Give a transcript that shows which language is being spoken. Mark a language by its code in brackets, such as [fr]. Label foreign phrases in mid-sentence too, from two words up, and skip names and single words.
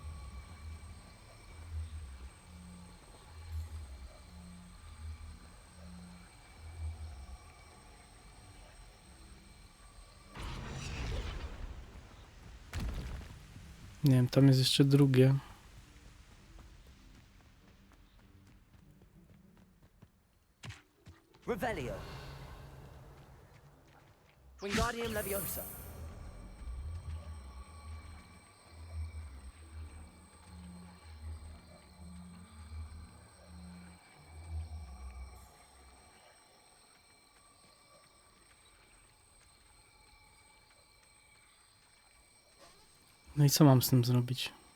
[pl] Nie wiem, tam jest jeszcze drugie. Revelio. Wingardium Leviosa. No i co mam z tym zrobić?